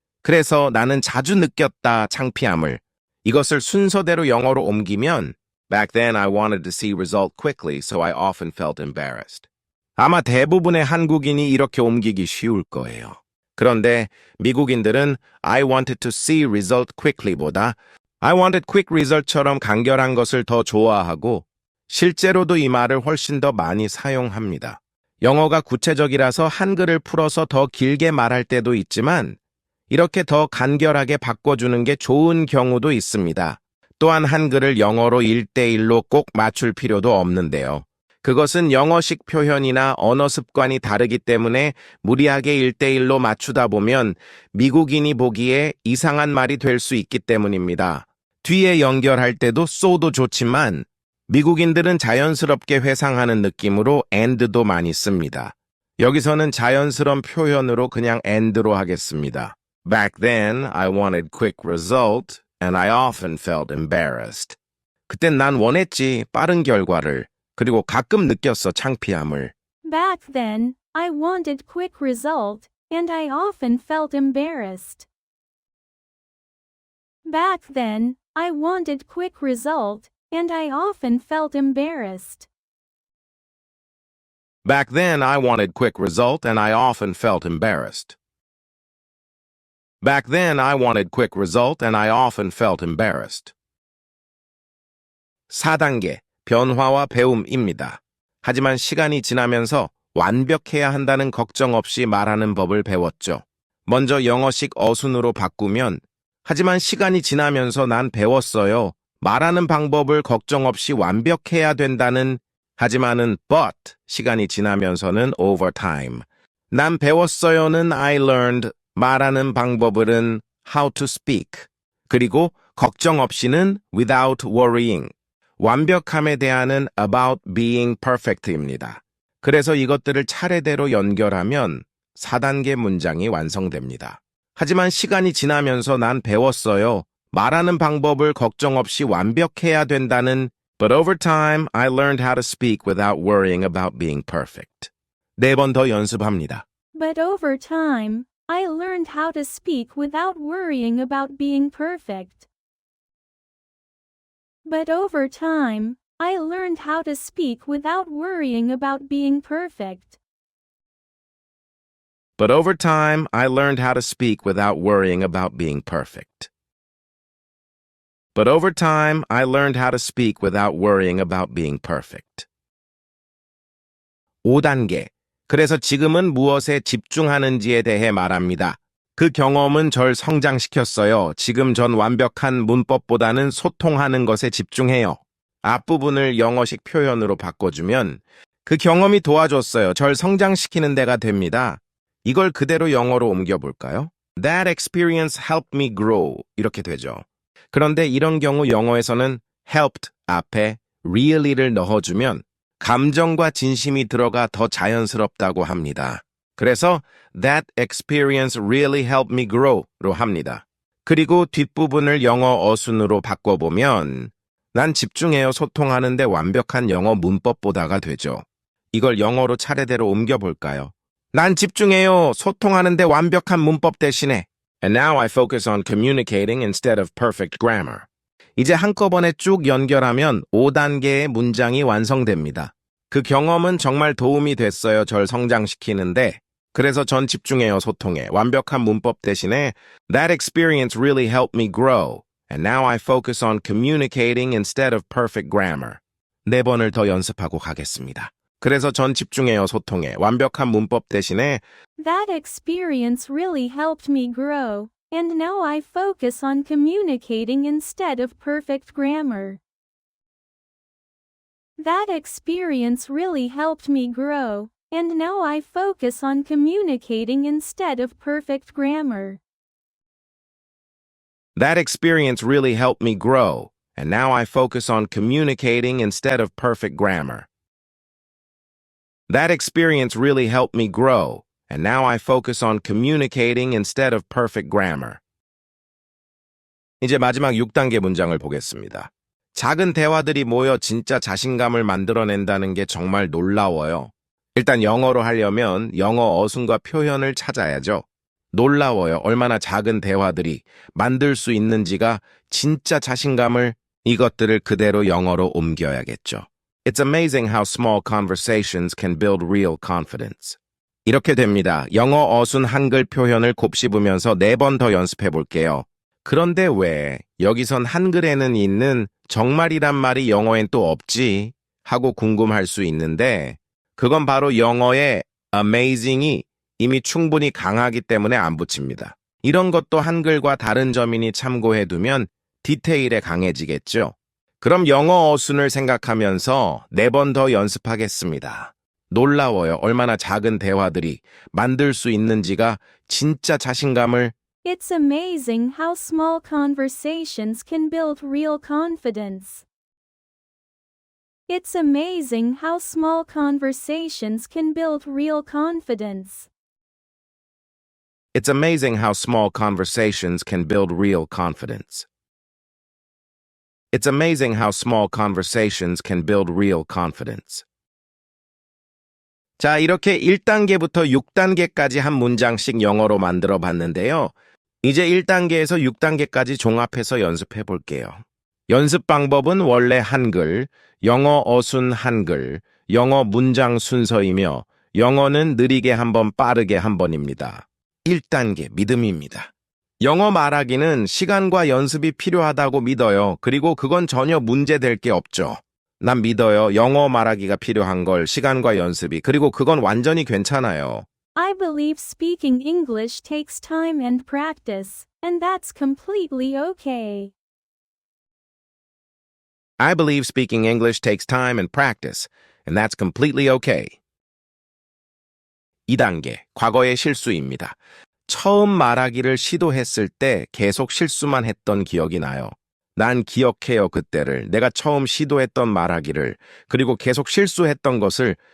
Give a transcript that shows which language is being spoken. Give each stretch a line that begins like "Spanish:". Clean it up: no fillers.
Korean: 그래서 나는 자주 느꼈다, 창피함을. 이것을 순서대로 영어로 옮기면,
English: Back then I wanted to see result quickly, so I often felt embarrassed.
Korean: 아마 대부분의 한국인이 이렇게 옮기기 쉬울 거예요. 그런데 미국인들은
English: I wanted to see result quickly
Korean: 보다
English: I wanted quick result
Korean: 처럼 간결한 것을 더 좋아하고 실제로도 이 말을 훨씬 더 많이 사용합니다. 영어가 구체적이라서 한글을 풀어서 더 길게 말할 때도 있지만 이렇게 더 간결하게 바꿔주는 게 좋은 경우도 있습니다. 또한 한글을 영어로 1대1로 꼭 맞출 필요도 없는데요. 그것은 영어식 표현이나 언어 습관이 다르기 때문에 무리하게 1대1로 맞추다 보면 미국인이 보기에 이상한 말이 될 수 있기 때문입니다. 뒤에 연결할 때도 so도 좋지만 미국인들은 자연스럽게 회상하는 느낌으로 and도 많이 씁니다. 여기서는 자연스러운 표현으로 그냥 and로 하겠습니다.
English: Back then, I wanted quick result, and I often felt embarrassed.
Korean: 그땐 난 원했지, 빠른 결과를. 그리고 가끔 느꼈어, 창피함을.
English: Back then, I wanted quick result, and I often felt embarrassed. Back then, I wanted quick result, and I often felt embarrassed. Back then, I wanted quick result, and I often felt embarrassed. Back then, I wanted quick result, and I often felt embarrassed.
Korean: 4단계, 변화와 배움입니다. 하지만 시간이 지나면서 완벽해야 한다는 걱정 없이 말하는 법을 배웠죠. 먼저 영어식 어순으로 바꾸면 하지만 시간이 지나면서 난 배웠어요. 말하는 방법을 걱정 없이 완벽해야 된다는 하지만은 but 시간이 지나면서는
English: over time.
Korean: 난 배웠어요는
English: I learned
Korean: 말하는 방법은
English: how to speak.
Korean: 그리고 걱정 없이는
English: without worrying.
Korean: 완벽함에 대한은
English: about being perfect
Korean: 입니다. 그래서 이것들을 차례대로 연결하면 4단계 문장이 완성됩니다. 하지만 시간이 지나면서 난 배웠어요. 말하는 방법을 걱정 없이 완벽해야 된다는
English: But over time, I learned how to speak without worrying about being perfect.
Korean: 4번 더 연습합니다.
English: But over time, I learned how to speak without worrying about being perfect. But over time, I learned how to speak without worrying about being perfect. But over time, I learned how to speak without worrying about being perfect. But over time, I learned how to speak without worrying about being perfect.
Korean: 5단계. 그래서 지금은 무엇에 집중하는지에 대해 말합니다. 그 경험은 절 성장시켰어요. 지금 전 완벽한 문법보다는 소통하는 것에 집중해요. 앞부분을 영어식 표현으로 바꿔주면 그 경험이 도와줬어요. 절 성장시키는 데가 됩니다. 이걸 그대로 영어로 옮겨볼까요?
English: That experience helped me grow
Korean: 이렇게 되죠. 그런데 이런 경우 영어에서는 helped 앞에 really를 넣어주면 감정과 진심이 들어가 더 자연스럽다고 합니다. 그래서
English: that experience really helped me grow로 합니다.
Korean: 그리고 뒷부분을 영어 어순으로 바꿔보면 난 집중해요 소통하는데 완벽한 영어 문법보다가 되죠. 이걸 영어로 차례대로 옮겨볼까요? 난 집중해요 소통하는데 완벽한 문법 대신에
English: And now I focus on communicating instead of perfect grammar.
Korean: 이제 한꺼번에 쭉 연결하면 5단계의 문장이 완성됩니다. 그 경험은 정말 도움이 됐어요. 절 성장시키는데. 그래서 전 집중해요, 소통에. 완벽한 문법 대신에
English: That experience really helped me grow. And now I focus on communicating instead of perfect grammar.
Korean: 4번을 더 연습하고 가겠습니다. 그래서 전 집중해요, 소통에. 완벽한 문법 대신에
English: That experience really helped me grow, and now I focus on communicating instead of perfect grammar. That experience really helped me grow, and now I focus on communicating instead of perfect grammar. That experience really helped me grow. and now I focus on communicating instead of perfect grammar. That experience really helped me grow, and now I focus on communicating instead of perfect grammar.
Korean: 이제 마지막 6단계 문장을 보겠습니다. 작은 대화들이 모여 진짜 자신감을 만들어낸다는 게 정말 놀라워요. 일단 영어로 하려면 영어 어순과 표현을 찾아야죠. 놀라워요. 얼마나 작은 대화들이 만들 수 있는지가 진짜 자신감을 이것들을 그대로 영어로 옮겨야겠죠.
English: It's amazing how small conversations can build real confidence.
Korean: 이렇게 됩니다. 영어 어순 한글 표현을 곱씹으면서 4번 더 연습해 볼게요. 그런데 왜 여기선 한글에는 있는 정말이란 말이 영어엔 또 없지? 하고 궁금할 수 있는데 그건 바로 영어의 amazing이 이미 충분히 강하기 때문에 안 붙입니다. 이런 것도 한글과 다른 점이니 참고해 두면 디테일에 강해지겠죠. 그럼 영어 어순을 생각하면서 4번 더 연습하겠습니다. 놀라워요. 얼마나 작은 대화들이 만들 수 있는지가 진짜 자신감을
English: It's amazing how small conversations can build real confidence. It's amazing how small conversations can build real confidence. It's amazing how small conversations can build real confidence. It's amazing how small conversations can build real confidence.
Korean: 자, 이렇게 1단계부터 6단계까지 한 문장씩 영어로 만들어 봤는데요. 이제 1단계에서 6단계까지 종합해서 연습해 볼게요. 연습 방법은 원래 한글, 영어 어순 한글, 영어 문장 순서이며 영어는 느리게 한 번, 빠르게 한 번입니다. 1단계 믿음입니다. 영어 말하기는 시간과 연습이 필요하다고 믿어요. 그리고 그건 전혀 문제될 게 없죠. 난 믿어요. 영어 말하기가 필요한 걸 시간과 연습이. 그리고 그건 완전히 괜찮아요.
English: I believe speaking English takes time and practice, and that's completely okay. I believe speaking English takes time and practice, and that's completely okay.
Korean: 2단계, 과거의 실수입니다. 처음 말하기를 시도했을 때 계속 실수만 했던 기억이 나요. 난 기억해요, 그때를. 내가 처음 시도했던 말하기를, 그리고 계속 실수했던 것을.